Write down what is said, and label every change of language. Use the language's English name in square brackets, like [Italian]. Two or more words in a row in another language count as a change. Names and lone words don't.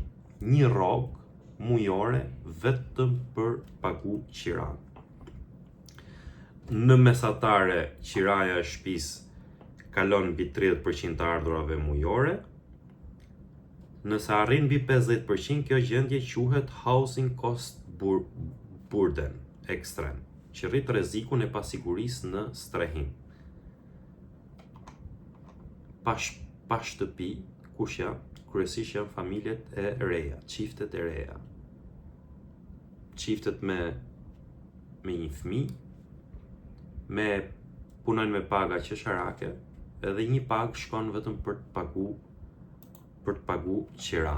[Albanian] Një rrogë mujore vetëm për pagu qiran. Në mesatare, qiraja e shtëpisë kalon mbi 30% të ardhurave mujore. Nëse arrin mbi 50%, kjo gjendje quhet [English] housing cost burden [Albanian] ekstrem, që rrit rrezikun e pasigurisë në strehim. Pa shtëpi, kush janë? Kryesisht janë familjet e reja, çiftet e reja. Çiftet me një fëmijë, punojnë me paga qesharake, edhe një pagë shkon vetëm për të pagu qiran.